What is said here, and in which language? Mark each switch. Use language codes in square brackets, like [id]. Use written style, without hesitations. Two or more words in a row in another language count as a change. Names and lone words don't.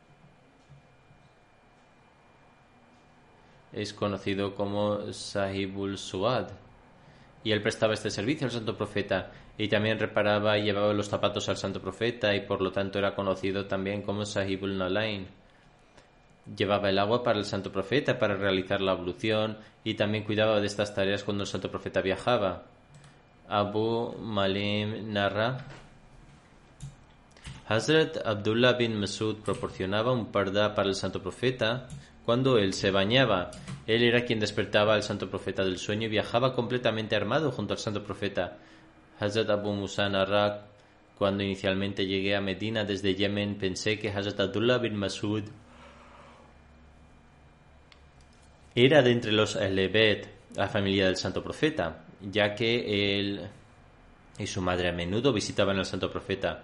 [es] es conocido como [ar] صاحب السواد, [es] y él prestaba este servicio al santo profeta y también reparaba y llevaba los zapatos al santo profeta, y por lo tanto era conocido también como [ar] صاحب النعلين. [es] Llevaba el agua para el santo profeta para realizar la ablución y también cuidaba de estas tareas cuando el santo profeta viajaba. Abu Malim narra: Hazrat Abdullah bin Masud proporcionaba un parda para el santo profeta cuando él se bañaba. Él era quien despertaba al santo profeta del sueño y viajaba completamente armado junto al santo profeta. Hazrat Abu Musa narra: cuando inicialmente llegué a Medina desde Yemen, pensé que Hazrat Abdullah bin Masud era de entre los [ar] أهل البيت, [es] la familia del santo profeta, ya que él y su madre a menudo visitaban al santo profeta.